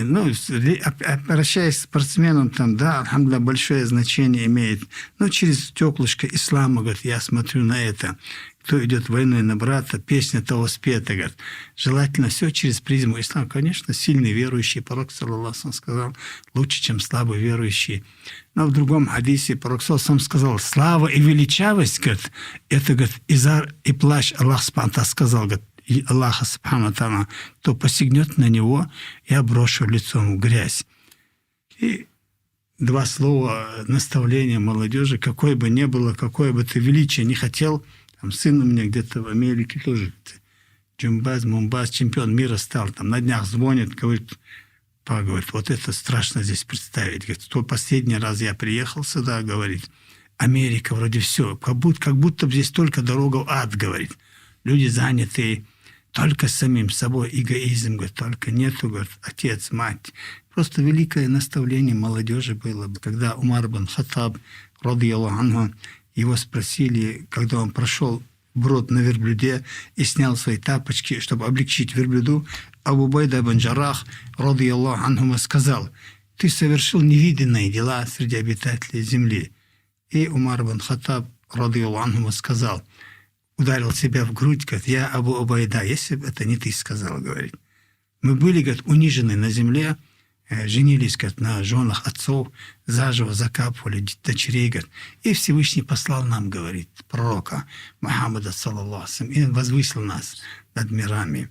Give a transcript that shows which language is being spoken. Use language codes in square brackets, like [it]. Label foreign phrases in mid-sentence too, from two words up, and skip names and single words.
[ru] Ну, обращаясь к спортсменам, там, да, альхамдулилlah, большое значение имеет. Но через стеклышко ислама, говорит, я смотрю на это. Кто идет войной на брата, песня того спета, говорит. Желательно все через призму ислама. Конечно, сильный верующий, пророк, [ar] صلى الله عليه وسلم, [ru] сказал, лучше, чем слабый верующий. Но в другом хадисе пророк, [ar] صلى الله عليه وسلم, [ru] сказал, слава и величавость, говорит, это, говорит, изар и плащ. Аллах [ar] سبحانه وتعالى [ru] сказал, говорит, и Аллаха [ar] سبحانه وتعالى, [ru] кто посягнет на него, я брошу лицом в грязь. И 2 слова наставления молодежи, какое бы ни было, какое бы ты величие не хотел. Там сын у меня где-то в Америке тоже, Джумбаз, Мумбаз, чемпион мира стал. Там на днях звонит, говорит, говорит, вот это страшно здесь представить. Говорит, последний раз я приехал сюда, говорит, Америка вроде все, как будто здесь только дорога в ад, говорит. Люди заняты только самим собой, эгоизм, говорит, только нету, говорит, отец, мать. Просто великое наставление молодежи было. Когда Умар ибн Хаттаб, [ar] رضي الله عنه, [ru] его спросили, когда он прошел брод на верблюде и снял свои тапочки, чтобы облегчить верблюду, Абу Убайда ибн Джаррах, [ar] رضي الله عنه, [ru] сказал, ты совершил невиданные дела среди обитателей земли. И Умар ибн Хаттаб, [ar] رضي الله عنه, [ru] сказал, ударил себя в грудь, говорит, я Абу Убайда, если бы это не ты сказал, говорит. Мы были, говорит, унижены на земле, женились, говорит, на женах отцов, заживо закапывали дочерей, говорит, и Всевышний послал нам, говорит, пророка Мухаммада, [ar] صلى الله عليه, [ru] и возвысил нас над мирами.